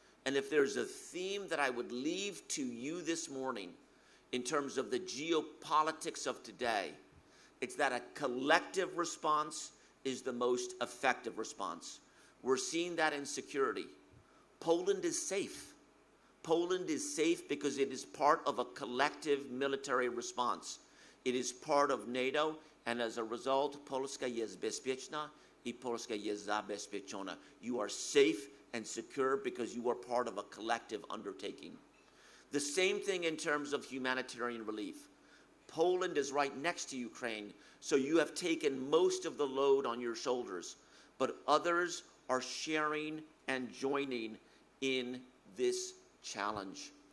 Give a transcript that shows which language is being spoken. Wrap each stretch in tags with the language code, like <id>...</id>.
<en>And if there's a theme that I would leave to you this morning in terms of the geopolitics of today, it's that a collective response is the most effective response. We're seeing that in security. Poland is safe. Poland is safe because it is part of a collective military response. It is part of NATO, and as a result,</en> <pl>Polska jest bezpieczna I Polska jest zabezpieczona.</pl> <en>You are safe and secure because you are part of a collective undertaking. The same thing in terms of humanitarian relief. Poland is right next to Ukraine, so you have taken most of the load on your shoulders, but others are sharing and joining in this challenge.</en>